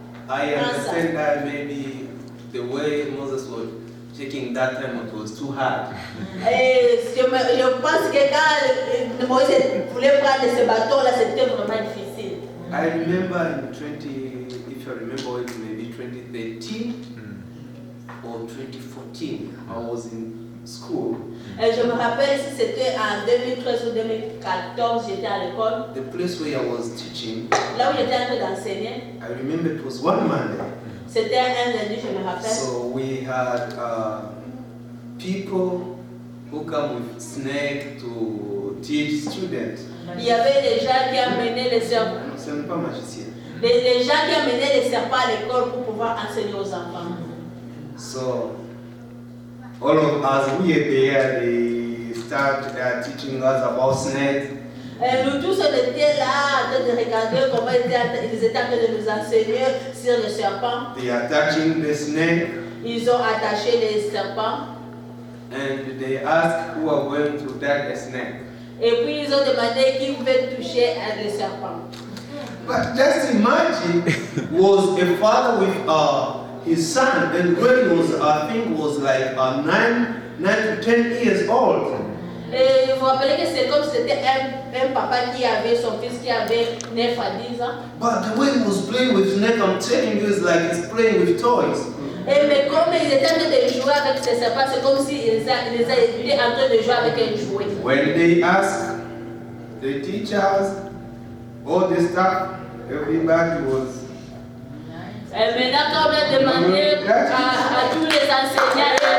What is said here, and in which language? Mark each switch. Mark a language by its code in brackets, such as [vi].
[en] I understand that maybe the way Moses was taking that time, it was too hard. [fr] Et je pense que quand Moïse voulait prendre ce bâton-là, c'était vraiment difficile. [en] I remember in if you remember it, maybe 2013 or 2014, I was in school. [fr] Et je me rappelle si c'était en 2013 ou 2014, j'étais à l'école. [en] The place where I was teaching, [fr] Là où j'étais en train d'enseigner, [en] I remember it was one Monday. [fr] c'était un lundi, je me rappelle. [en] So we had people who come with snake to teach students. [fr] Il y avait des gens qui amenaient les serpents. Ce n'est pas magicien. Les gens qui amenaient les serpents à l'école pour pouvoir enseigner aux enfants. [en] So all of us, we are there, they start teaching us about snakes. [fr] Et nous tous, on était là en train de regarder comment ils étaient en train de nous enseigner sur les serpents. [en] They are touching the snake [fr] Ils ont attaché les serpents. [en] and they ask who are going to touch the snake. [fr] Et puis ils ont demandé qui veut toucher les serpents. [en] But just imagine, was a father with his son, and when he was, I think, was like 9 to 10 years old. [fr] Et vous vous rappelez que c'est comme si c'était un papa qui avait son fils qui avait 9 à 10 ans. [en] But the way he was playing with snake, I'm telling you, it's like he's playing with toys. [fr] Et mais comme ils étaient en train de jouer avec ces serpents, c'est comme s'il était en train de jouer avec un jouet. [en] When they ask the teachers all the stuff, everybody was. [fr] Et maintenant, quand on a demandé à tous les enseignants,